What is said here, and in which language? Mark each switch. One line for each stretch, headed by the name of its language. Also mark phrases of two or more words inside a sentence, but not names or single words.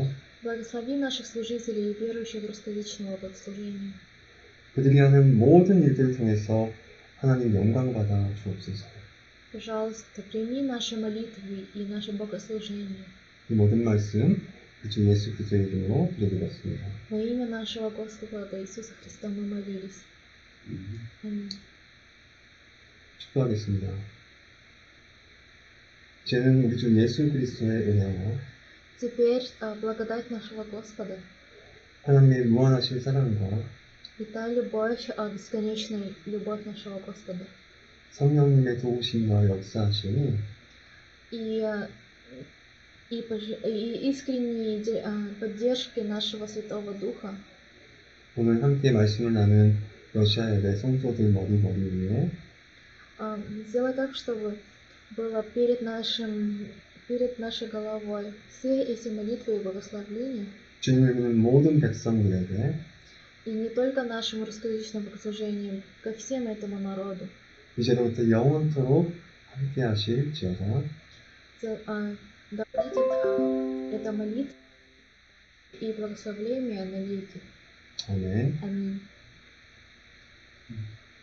Russian: Благослови наших служителей и верующих русскоязычного богослужения.
Korean: 그들이 하는 모든 일들을 통해서 하나님 영광 받아 주옵소서.
Russian: Пожалуйста, прими наши молитвы и наше богослужение.
Korean: 이 모든 말씀 주 예수 그리스도의 이름으로 드리겠습니다.
Russian: Во имя нашего Господа Иисуса Христа мы молились. Аминь.
Korean: 축도하겠습니다. 이제는 우리 주 예수 그리스도의 은혜와
Russian: Теперь благодать нашего Господа
Korean: 하나님의 무한하신 사랑과
Russian: и та любовь, бесконечная любовь нашего Господа
Korean: 성령님의 도우심과 역사하심이
Russian: и искренней поддержки нашего Святого Духа
Korean: 오늘 함께 말씀을 나눈 러시아 예배 성도들 머리 위에
Russian: сделай так, чтобы было перед нашей головой все эти молитвы и благословения,
Korean: 주님을 믿는 모든 백성들에게
Russian: и не только нашему русскоязычному богослужению, ко всем этому народу.
Korean: 이제로부터 영원토록 함께 하실지어다.
Russian: Да будет эта молитва и благословление навеки.
Korean: 아멘.
Russian: Аминь.